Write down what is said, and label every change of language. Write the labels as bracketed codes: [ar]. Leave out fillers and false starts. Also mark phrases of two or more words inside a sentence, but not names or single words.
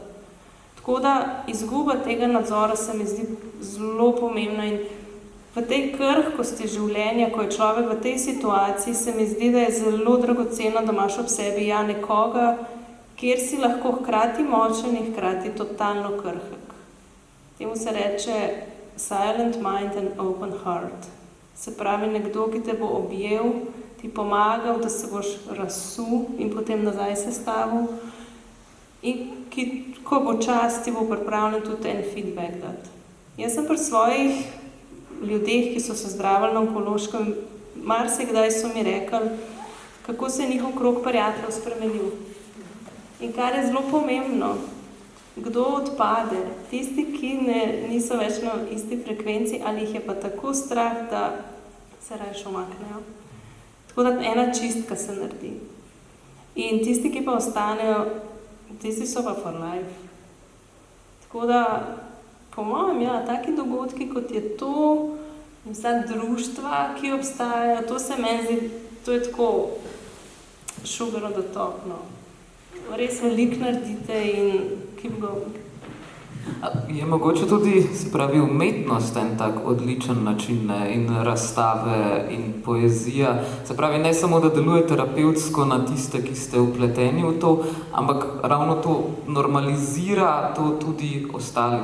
[sl] Tako da izguba tega nadzora se mi zdi zelo pomembna in v tej krhkosti življenja, ko je človek v tej situaciji, se mi zdi, da je zelo dragoceno, da imaš ob sebi nekoga, kjer si lahko hkrati močen in hkrati totalno krhek. Temu se reče [en] silent mind and open heart. [sl] Se pravi, nekdo, ki te bo objel, ti pomagal, da se boš razsul in potem nazaj sestavil. In ki, ko bo čas, ti bo pripravljen tudi en feedback dati. Jaz sem pri svojih ljudeh, ki so se zdravili na onkološkem, marsikdaj so mi rekli, kako se je njihov krog prijateljev spremenil. In kar je zelo pomembno, kdo odpade, tisti, ki niso več na isti frekvenci, ali jih je pa tako strah, da se rajš umaknejo. Tako da ena čistka se naredi. In tisti, ki pa ostanejo, tisti so pa [en] for life. [sl] Tako da, po mojem, taki dogodki, kot je to, vsa društva, ki obstajajo, to se meni zdi, to je tako [en] sugar on the top, [sl] no. Res veliko naredite in [en] keep going. [sl] Je mogoče tudi, se pravi, umetnost en tak odličen način in razstave in poezija. Se pravi, ne samo, da deluje terapevtsko na tiste, ki ste vpleteni v to, ampak ravno to normalizira to tudi ostalim.